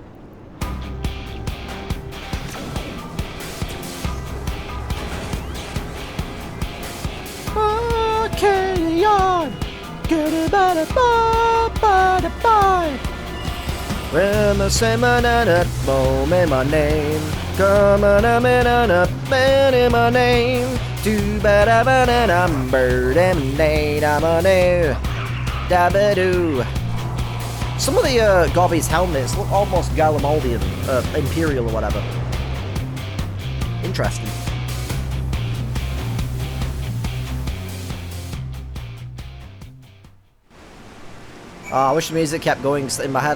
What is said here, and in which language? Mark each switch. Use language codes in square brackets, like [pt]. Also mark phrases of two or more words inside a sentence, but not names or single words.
[en] Carry on! When the salmon and a bone in my name, come on a minute, man in my name, do ba da ba da dum bird and day da ba do da ba do. Some of the Gobby's helmets look almost Galamaldian, Imperial or whatever. Interesting. Oh, I wish the music kept going in my head.